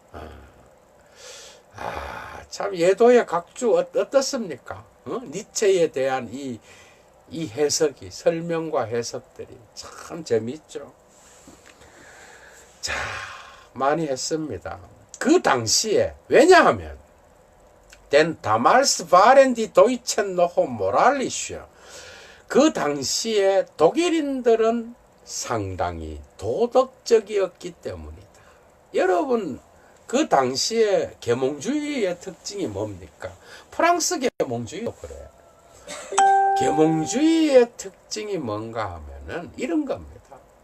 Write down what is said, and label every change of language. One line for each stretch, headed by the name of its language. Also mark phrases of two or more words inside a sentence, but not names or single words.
Korean: 참 예도의 각주 어떻습니까? 니체에 대한 이 해석이, 설명과 해석들이 참 재미있죠. 자, 많이 했습니다. 그 당시에, 왜냐하면,
German: denn damals waren die Deutschen noch moralischer.
Korean: 그 당시에 독일인들은 상당히 도덕적이었기 때문이다. 여러분, 그 당시에 계몽주의의 특징이 뭡니까? 프랑스 계몽주의도 그래요. 계몽주의의 특징이 뭔가 하면은 이런 겁니다.